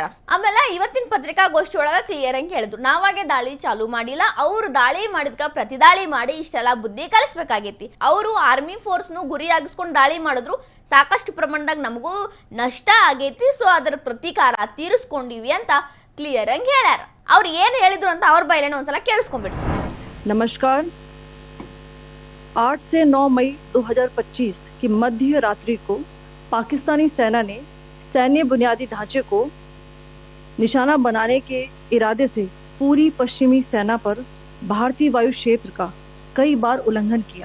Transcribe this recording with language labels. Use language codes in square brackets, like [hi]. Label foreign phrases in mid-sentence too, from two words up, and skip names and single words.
[kn] ಆಮೇಲೆ ಇವತ್ತಿನ ಪತ್ರಿಕಾಗೋಷ್ಠಿ ಒಳಗ ಕ್ಲಿಯರ್ ಆಗಿ ಹೇಳಿದ್ರು, ನಾವಾಗೆ ದಾಳಿ ಚಾಲು ಮಾಡಿಲ್ಲ, ಅವ್ರು ದಾಳಿ ಮಾಡಿದ್ಕ ಪ್ರತಿದಾಳಿ ಮಾಡಿ ಇಷ್ಟೆಲ್ಲ ಬುದ್ಧಿ ಕಲಿಸ್ಬೇಕಾಗೈತಿ. ಅವರು ಆರ್ಮಿ ಫೋರ್ಸ್ನು ಗುರಿಯಾಗಿಸ್ಕೊಂಡು ದಾಳಿ ಮಾಡಿದ್ರು, ಸಾಕಷ್ಟು ಪ್ರಮಾಣದಾಗ ನಮಗೂ ನಷ್ಟ ಆಗೈತಿ, ಸೊ ಅದರ ಪ್ರತೀಕಾರ ತೀರಿಸ್ಕೊಂಡಿವಿ ಅಂತ ಕ್ಲಿಯರ್ ಆಗಿ ಹೇಳ್ಯಾರ. ಅವ್ರು ಏನು ಹೇಳಿದ್ರು ಅಂತ ಅವ್ರ ಬೈಲೇನೆ ಒಂದ್ಸಲ ಕೇಳಿಸ್ಕೊಂಡ್ಬಿಡ್ರಿ. [hi] नमस्कार। 8 से 9 मई 2025 की मध्य रात्रि को पाकिस्तानी सेना ने सैन्य बुनियादी ढांचे को निशाना बनाने के इरादे से पूरी पश्चिमी सेना पर भारतीय वायु क्षेत्र का कई बार उल्लंघन किया।